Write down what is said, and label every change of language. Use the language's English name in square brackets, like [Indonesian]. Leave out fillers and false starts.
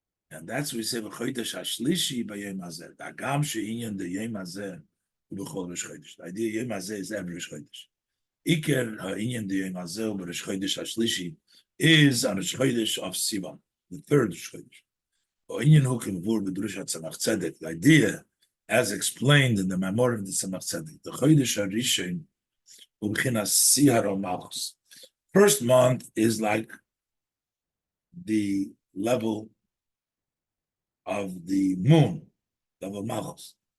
[English] And that's what we say, בחודש השלישי ביום הזה. [Hebrew] הגם שעניין דיום הזה הוא בכל ראש חודש. [English] The idea יום הזה is every ראש חודש. [Hebrew] עיקר העניין דיום הזה הוא בראש חודש השלישי is on ראש חודש of Sion, the third ראש חודש. העניין הוא כמבואר בדרוש הצמח צדק. [English] The idea, as explained in the memorial of the צמח צדק, the חודש הראשון הוא בחינת סיהר המלכוס. First month is like the level of the moon, level Malchus.